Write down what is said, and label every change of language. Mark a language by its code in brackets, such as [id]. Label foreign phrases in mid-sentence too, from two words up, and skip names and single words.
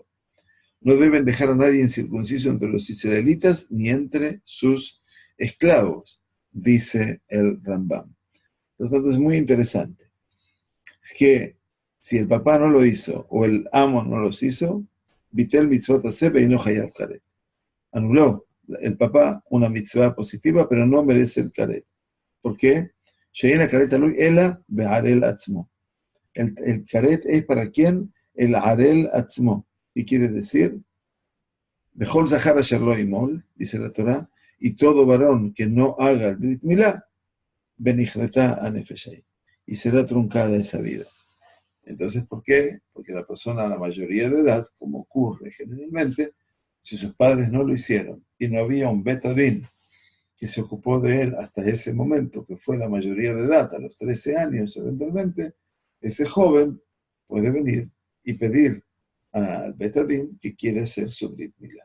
[es] No deben dejar a nadie incircunciso entre los israelitas ni entre sus esclavos, dice el Rambam. Por lo tanto, es muy interesante. Es que si el papá no lo hizo o el amo no los hizo, [he] ביטל מצוות עשה [es] y no [he] חייב כרת. [es] Anuló el papá una mitzvah positiva, pero no merece el karet. ¿Por qué? [he] שאין כרת תלוי אלא בערל עצמו. [es] El karet es para quién? El [he] ערל עצמו. [es] ¿Qué quiere decir? [he] וכל זכר אשר לא ימול, [es] dice la Torá, y todo varón que no haga el Brit Milá, [he] ונכרתה הנפש ההיא, [es] y será truncada esa vida. Entonces, ¿por qué? Porque la persona a la mayoría de edad, como ocurre generalmente, si sus padres no lo hicieron y no había un Bet Adin que se ocupó de él hasta ese momento, que fue la mayoría de edad, a los 13 años eventualmente, ese joven puede venir y pedir al Bet Adin que quiere hacer su Brit Milá.